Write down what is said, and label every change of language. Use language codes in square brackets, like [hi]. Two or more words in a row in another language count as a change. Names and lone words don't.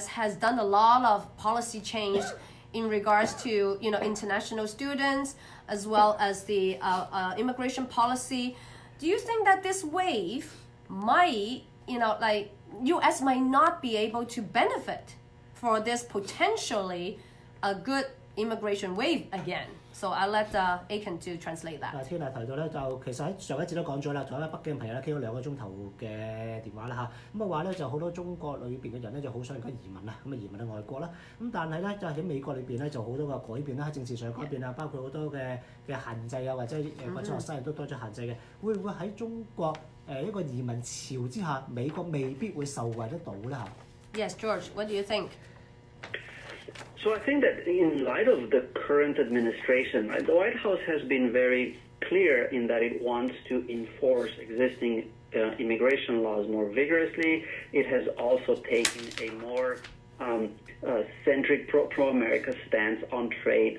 [en] has done a lot of policy change in regards to, international students, as well as the immigration policy. Do you think that this wave might, U.S. might not be able to benefit for this potentially a good immigration wave again? So I'll let Aiken to translate that. [yue] Tina 提到咧，就其實喺上一節都講咗啦，仲有北京朋友咧傾咗2個鐘頭嘅電話啦嚇，咁啊話咧就好多中國裏邊嘅人咧就好想而家移民啦，咁啊移民去外國啦，咁但係咧就喺美國裏邊咧就好多個改變啦，喺政治上嘅改變啊，包括好多嘅限制啊，或者國際學生亦都多咗限制嘅，會唔會喺中國一個移民潮之下，美國未必會受惠得到咧嚇 [en] ？Yes, George, what do you think? So I think that in light of the current administration, right, the White House has been very clear in that it wants to enforce existing immigration laws more vigorously. It has also taken a more centric pro-America stance on trade.